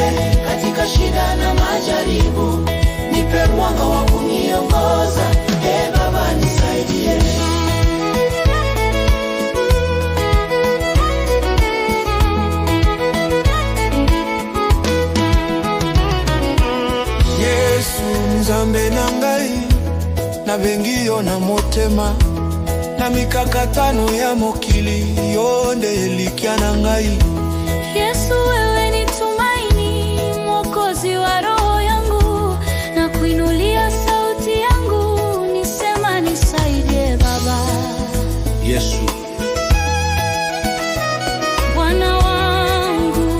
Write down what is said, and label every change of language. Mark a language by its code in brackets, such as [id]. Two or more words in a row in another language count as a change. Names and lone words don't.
[sw] Katika shida na majaribu, nipe mwanga wa kuniongoza. Baba nisaidie. [ln] Yesu nzambe na ngai, na bengio na motema, na mikakatano ya mokili yonde elikia na ngai. [sw] Yesu wewe ni tumaini, mwokozi wa roho yangu, na kuinulia sauti yangu nisema nisaidie Baba. Yesu Bwana wangu,